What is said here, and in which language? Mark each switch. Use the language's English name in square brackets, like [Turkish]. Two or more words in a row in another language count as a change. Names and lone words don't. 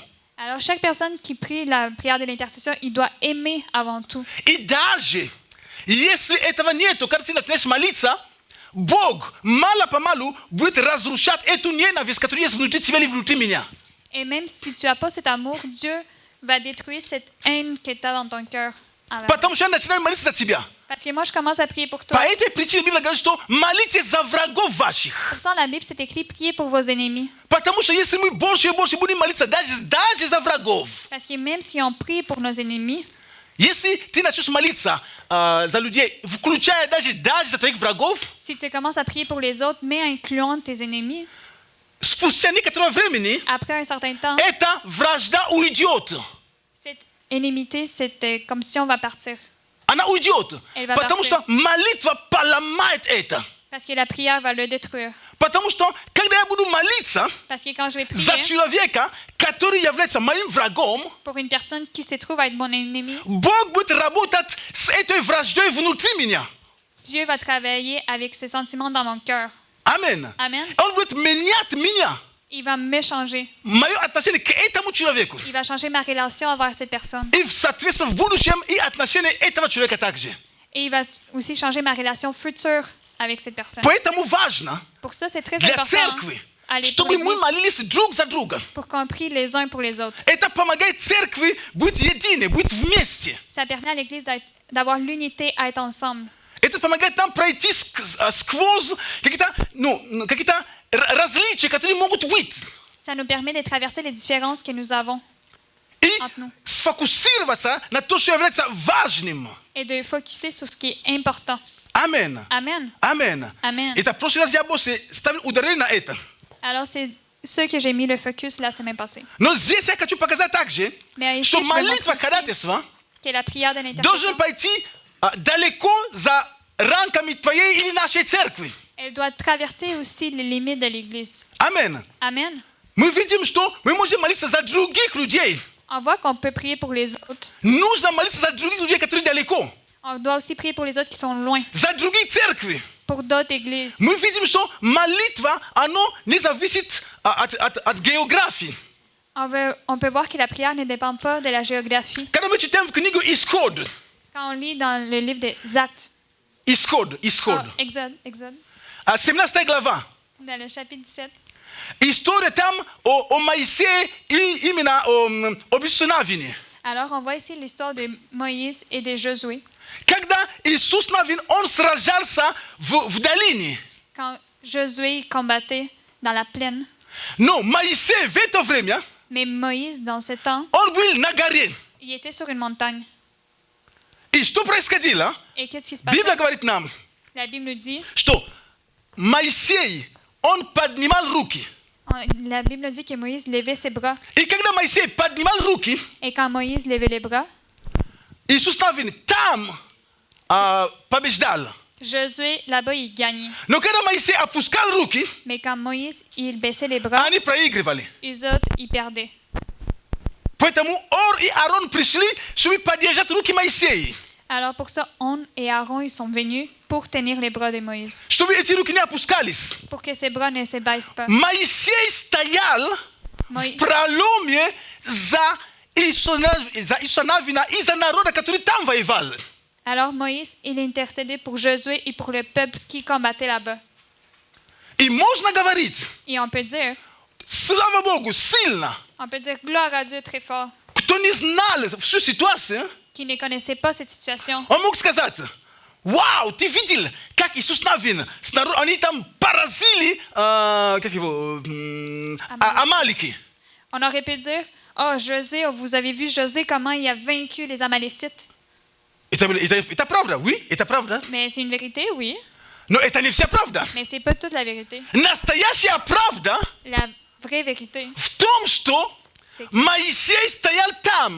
[French] Alors, chaque personne qui prie la prière de l'intercession, il doit aimer avant tout. [Russian] И даже если этого нету, когда ты начинаешь молиться, Бог мало-помалу будет разрушать эту ненависть, которая есть внутри тебя или внутри меня. [French] Et même si tu n'as pas cet amour, Dieu va détruire cette haine que tu as dans ton cœur. [Russian] Потому что я начинаю молиться за тебя. [French] Parce que moi, je commence à prier pour toi. [Russian] По этой причине Библия говорит, что молитесь за врагов ваших. [French] Pour ça, dans la Bible, c'est écrit priez pour vos ennemis. [Russian] Потому что если мы больше и больше будем молиться даже за врагов, [French] Parce que même si on prie pour nos ennemis, [Russian] если ты начнешь молиться за людей, включая даже за твоих врагов, [French] si tu commences à prier pour les autres, mais incluant tes ennemis, [Russian] спустя некоторое времени [French] après un certain temps, [Russian] эта вражда уйдет. [French] cette inimité, c'est comme si on va partir. [Russian] Она уйдет. [French] Elle va [Russian] Потому [French] partir. [Russian] что молитва поломает это. [French] Parce que la prière va le détruire. [Russian] Потому что, когда я буду молиться [French] Parce que quand je vais [Russian] за [French] prier [Russian] человека, который является моим врагом, [French] pour une personne qui se trouve être mon ennemi, [Russian] Бог будет работать с этой враждой внутри меня. [French] Dieu va travailler avec ce sentiment dans mon cœur. [Russian] Амин. [French] Amen. [Russian] Он будет менять меня, [French] Il va me changer. [Russian] мое отношение к этому человеку. [French] Il va changer ma relation envers cette personne. [Russian] И, соответственно, в будущем и отношение этого человека также. [French] Et il va aussi changer ma relation future avec cette personne. [Russian] Поэтому важно [French] Pour ça, c'est très [Russian] для [French] important [Russian] церкви, [French] aller pour [Russian] чтобы мы [French] l'Église, [Russian] молились друг за друга. [French] pour qu'on prie les uns pour les autres. [Russian] Это помогает церкви быть единой, быть вместе. [French] Ça permet à l'Église d'avoir l'unité à être ensemble. [Russian] Это помогает нам пройти сквозь какие-то различия, которые могут быть. [French] Ça nous permet de traverser les différences que nous avons [Russian] И [French] entre nous [Russian] сфокусироваться на то, что является важным. [French] et de focuser sur ce qui est important. [Russian] Амин. [French] Amen. [Russian] Амин. [French] Amen. [Russian] Это в прошлый раз я больше ставил ударение на это. [French] Alors, c'est ce que j'ai mis le focus la semaine passée. [Russian] Но здесь я хочу показать также, [French] Mais ici, [Russian] что [French] je veux [Russian] молитва [French] montrer aussi [Russian] ходатайства [French] que la prière de [Russian] должна [French] l'intercession, [Russian] пойти далеко за рамками твоей или нашей церкви. [French] elle doit traverser aussi les limites de l'Église. [Russian] Амин. [French] Amen. [Russian] Мы видим, что мы можем молиться за других людей. [French] On voit qu'on peut prier pour les autres. [Russian] Нужно молиться за других людей, которые далеко. [French] On doit aussi prier pour les autres qui sont loin, [Russian] За другие церкви. [French] pour d'autres églises. [Russian] Мы видим, что молитва, оно не зависит от географии. [French] On peut voir que la prière ne dépend pas de la géographie. [Russian] Когда мы читаем в книгу Исход, [French] Quand on lit dans le livre des Actes, [Russian] Исход, [French] Exode, [Russian] 17 глава, [French] dans le chapitre 17, [Russian] история там о Моисее и именно об Иисусе Навине. [French] alors on voit ici l'histoire de Moïse et de Josué. [Russian] Когда Иисус Навин, он сражался в долине. [French] Quand Josué combattait dans la plaine, [Russian] Но Моисей в это время, [French] mais Moïse, dans ce temps, [Russian] он был на горе. [French] il était sur une montagne. [Russian] И что происходило? [French] Et qu'est-ce qui se passait? [Russian] Библия говорит нам, [French] La Bible nous dit, [Russian] что Моисей, он поднимал руки. [French] la Bible nous dit que Moïse levait ses bras. [Russian] И когда Моисей поднимал руки, [French] Et quand Moïse levait les bras, [Russian] Иисус Навин там побеждал. [French] Josué, là-bas, il gagnait. [Russian] Но когда Моисей опускал руки, [French] Mais quand Moïse, il baissait les bras, [Russian] они проигрывали. [French] les autres, ils perdaient. [Russian] Поэтому Ор и Аарон пришли, чтобы поддержать руки Моисея. [French] Alors pour ça, On et Aaron, ils sont venus pour tenir les bras de Moïse, [Russian] Чтобы эти руки не опускались. [French] pour que ses bras ne se baissent pas. [Russian] Моисей стоял в проломе за Иисуса Навина и за народа, который там воевал. [French] Alors Moïse, il intercédait pour Josué et pour le peuple qui combattait là-bas. [Russian] И можно говорить, [French] Et on peut dire [Russian] сильно, [French] gloire à Dieu très fort, [Russian] кто не знал всю ситуацию, [French] qui ne connaissait pas cette situation. [Russian] он мог сказать, вау, ты видел, как Иисус Навин, они там поразили, Амалики. [French] On aurait pu dire, oh José, vous avez vu José comment il a vaincu les Amalécites. [Russian] Это правда, oui, это правда. [French] Mais c'est une vérité, oui, [Russian] Но это не вся правда. [French] mais c'est pas toute la vérité. [Russian] Настоящая правда [French] La vraie vérité, [Russian] в том, что Моисей стоял там.